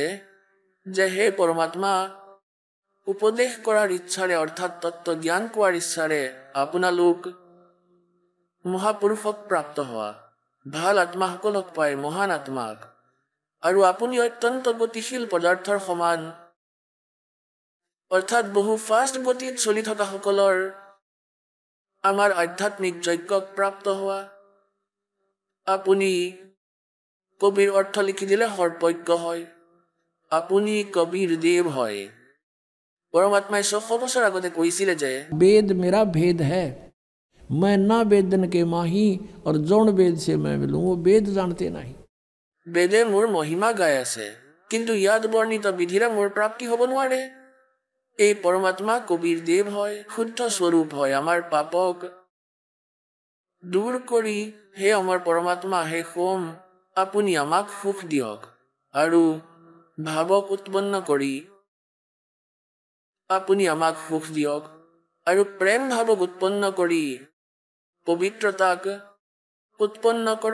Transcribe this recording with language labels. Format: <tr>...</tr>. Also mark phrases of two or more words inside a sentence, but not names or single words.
<as>যে হে পৰমাত্মা, উপদেশ কৰাৰ ইচ্ছাৰে অৰ্থাৎ তত্ত্ব জ্ঞান কোৱাৰ ইচ্ছাৰে আপোনালোক মহাপুৰুষক প্ৰাপ্ত হোৱা, ভাল আত্মাসকলক পায়, মহান আত্মাক, আৰু আপুনি অত্যন্ত গতিশীল পদাৰ্থৰ সমান, অৰ্থাৎ বহু ফাষ্ট গতিত চলি থকা সকলৰ আমাৰ আধ্যাত্মিক যজ্ঞক প্ৰাপ্ত হোৱা। আপুনি কবিৰ অৰ্থ লিখি দিলে সৰ্বজ্ঞ হয়, আপুনি কবিৰ দেৱ হয়। পৰমাত্মাই 600 বছৰ আগতে কৈছিলে যে</as> <hi>वेद मेरा भेद है, मैं ना वेदन के माही और जौन वेद से मैं मिलूं, वो वेद जानते नहीं।</hi> <as>বেদে মোৰ মহিমা গাই আছে, কিন্তু ইয়াত বৰ্ণিত বিধিৰে মোৰ প্ৰাপ্তি হ'ব নোৱাৰে। এই পৰমাত্মা কবিৰ দেৱ হয়, শুদ্ধ স্বৰূপ হয়, আমাৰ পাপক দূৰ কৰি হে আমাৰ পৰমাত্মা, হে সোম, আপুনি আমাক সুখ দিয়ক, আৰু ভাৱক উৎপন্ন কৰি আপুনি আমাক সুখ দিয়ক, আৰু প্ৰেম ভাৱক উৎপন্ন কৰি পবিত্ৰতাক উৎপন্ন কৰক।</as>